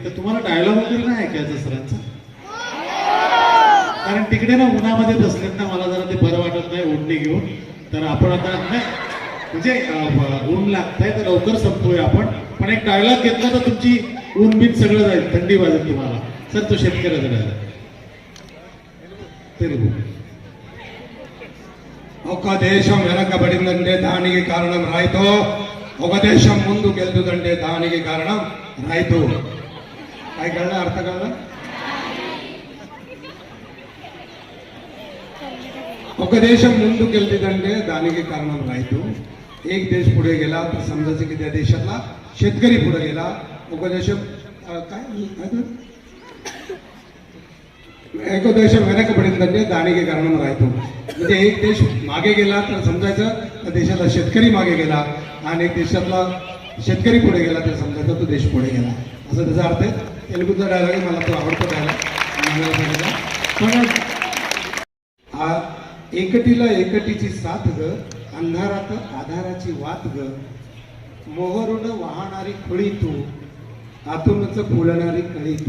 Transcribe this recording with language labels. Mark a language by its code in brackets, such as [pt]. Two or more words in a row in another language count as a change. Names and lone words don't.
[mr] तर तुम्हाला डायलॉग वगैरे नाही ऐकायचं सरांचा? कारण तिकडे ना उन्हामध्ये बसलेत ना, मला जरा ते बरं वाटत नाही ओढणी घेऊन। तर आपण आता नाही म्हणजे ऊन लागतंय तर लवकर संपवूया आपण, पण एक डायलॉग घेतला तर तुमची ऊन बीन सगळं जाईल, थंडी वाजेल तुम्हाला। सर तो शेतकऱ्याचा डायलॉग तेलुगू। [te] ఒక దేశం వెనకబడిందంటే దానికి కారణం రైతు, ఒక దేశం ముందుకెళ్తుందంటే దానికి కారణం రైతు। [mr] काय कळलं? अर्थ कळला? [te] ఒక దేశం ముందుకెళ్తుందంటే దానికి కారణం రైతు। [mr] एक देश पुढे गेला तर समजायचं की त्या देशातला शेतकरी पुढे गेला। [te] ఒక దేశం [mr] काय एक देशం [te] వెనకబడిందంటే దానికి కారణం రైతు। [mr] म्हणजे एक देश मागे गेला तर समजायचं त्या देशातला शेतकरी मागे गेला आणि एक देशातला शेतकरी पुढे गेला तर समजायचं तो देश पुढे गेला, असं त्याचा अर्थ आहे। तेलुगूचा डायलॉग आहे, मला तो आवडतो डायलॉग। पण एकटीला एकटीची साथ ग, अंधारात आधाराची वात ग, मोहरून वाहणारी खुळी तू, आतूनच फुलणारी कळी तू।